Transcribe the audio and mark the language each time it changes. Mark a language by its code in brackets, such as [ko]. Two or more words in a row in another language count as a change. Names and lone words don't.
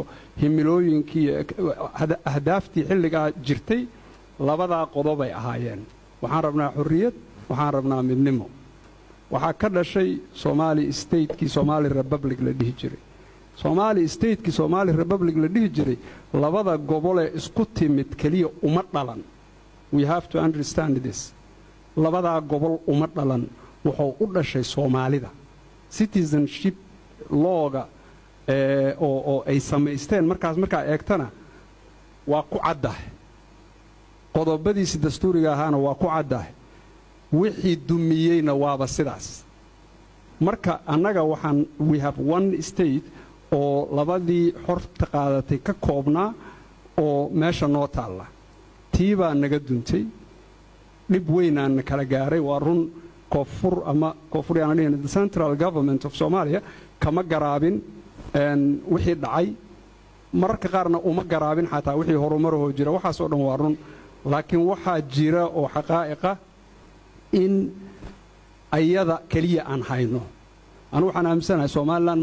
[so] himilooyinkii ahdaaftii xilligaa jirtay labadaa qodob ay ahaayeen waxaan rabnaa xorriyad waxaan rabnaa midnimo waxaa ka dhashay Somali State-kii Somali Republic la dhihi jiray Somali State-kii Somali Republic la dhihi jiray labada gobol ee isku timid kaliya uma dhalan [en] we have to understand this [so] labada gobol uma dhalan wuxuu u dhashay Soomaalida citizenship looga oo ay samaysteen markaa eegtana waa ku caddahay qodobadiisa dastuuriga ahaana waa ku caddahay wixii dumiyeyna waaba sidaas marka annaga waxaan [en] we have one state [so] oo labadii xorta qaadatay ka koobnaa oo meesha noo taalla tii baa naga duntay dhib weynaan kala gaaray waa run koonfur ama koonfuriyaan dhigana [en] the central government of Somalia [so] kama garaabin wixii dhacay mararka qaarna uma garaabin xataa wixii horumaroo jira waxaas oo dhan waa run laakiin waxaa jira oo xaqaa'iqa in ayada kaliya aan hayno anu waxaan aaminsanahay Soomaaliland